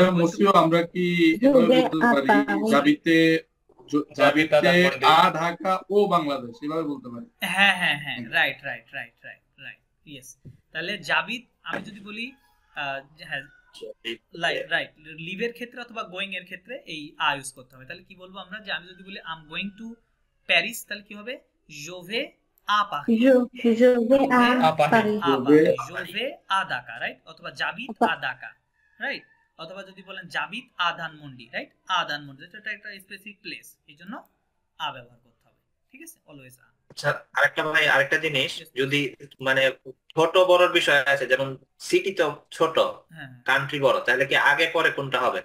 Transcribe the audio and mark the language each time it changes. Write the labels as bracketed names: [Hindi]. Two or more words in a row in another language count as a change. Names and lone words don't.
[Bangla] আমরা কি এভাবে বলতে পারি [French] j'habite à Dhaka au Bangladesh, [Bangla] এভাবে বলতে পারি? হ্যাঁ হ্যাঁ হ্যাঁ, [English] right right right right right, yes. [Bangla] তাহলে জাবিত আমি যদি বলি, হ্যাঁ, রাইট, লিভের ক্ষেত্রে অথবা গোয়িং এর ক্ষেত্রে এই আ ইউজ করতে হবে। তাহলে কি বলবো আমরা? যে আমি যদি বলি [English] I am going to Paris, [Bangla] তাহলে কি হবে? [French] je vais à Paris, je vais à Dhaka, রাইট? অথবা j'habite à Dhaka, রাইট? [Bangla] অথবা যদি বলেন [French] j'habite à Dhanmondi, [Bangla] রাইট? আ ধানমন্ডি, এটা একটা স্পেসিফিক প্লেস, এইজন্য আ ব্যবহার করতে হবে, ঠিক আছে, অলওয়েজ আ। আচ্ছা, আরেকটা জিনিস, যদি মানে ছোট বড় বিষয় আছে, যেমন সিটি তো ছোট, কান্ট্রি বড়, তাহলে কি আগে পরে কোনটা হবে?